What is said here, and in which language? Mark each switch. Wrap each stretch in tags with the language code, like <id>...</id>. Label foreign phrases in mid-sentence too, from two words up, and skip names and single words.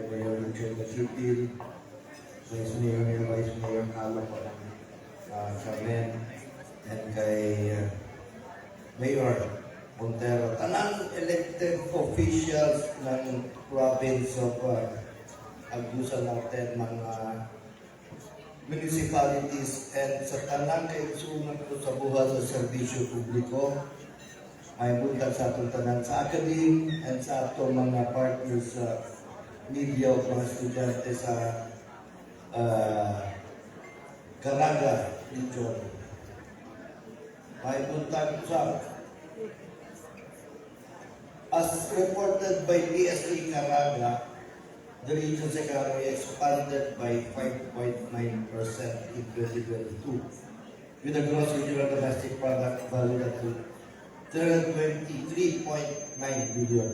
<ceb>Mayor Richard City, Vice Mayor and Vice Mayor Kalo Carmen, and kay Mayor Montero, tanang</ceb> <en>elected officials</en> <ceb>ng</ceb> <en>province of Agusan</en> <ceb>natin, mga municipalities, and sa tanang kaigsunan ko sa buhat sa serbisyo publiko, may buntag sa atong tanan sa academe and sa atong mga partners sa media o mga estudyante sa Caraga region. May buntag sa</ceb> <en>as reported by PSA Caraga, the region's economy expanded by 5.9% in 2022, with a gross regional domestic product valued at 323.9 billion.</en>